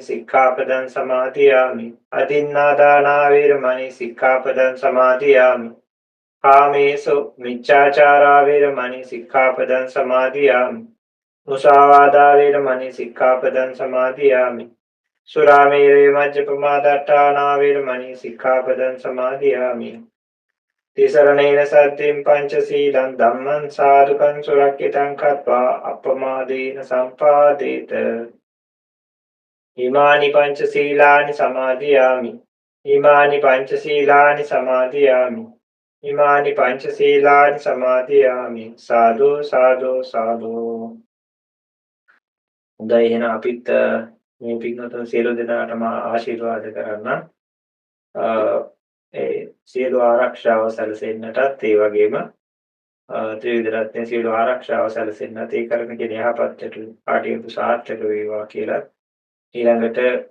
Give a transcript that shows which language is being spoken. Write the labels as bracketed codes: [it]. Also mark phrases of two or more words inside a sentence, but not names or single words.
[pi] සික්ඛාපදං සමාදියාමි අදින්නාදානා වේරමණී සික්ඛාපදං සමාදියාමි කාමේසු මිච්ඡාචාරා වේරමණී සික්ඛාපදං සමාදියාමි මුසාවාදා වේරමණී සික්ඛාපදං සමාදියාමි සුරාමේරේ මජ්ජපමාදට්ඨානා වේරමණී සික්ඛාපදං සමාදියාමි තිසරණේන සත්‍තින් පංචශීලං ධම්මං සාදුකං සුරක්ඛිතං කତ୍වා අප්පමාදේන සම්පාදේත ඉමානි පංචශීලානි සමාදියාමි ඉමානි පංචශීලානි සමාදියාමි ඉමානි පංචශීලානි සමාදියාමි සාදු සාදු සාදු [si] හොඳයි එහෙනම් අපිත් මේ පින්වතුන් සියලු දෙනාටම ආශිර්වාද කරන්න ඒ සියලු ආරක්ෂාව සැලසෙන්නටත් ඒ වගේම ත්‍රිවිධ රත්නයේ සියලු ආරක්ෂාව සැලසෙන්නත් ඒ කරන කියන යහපත් කටයුතු සාර්ථක වේවා කියලා ඊළඟට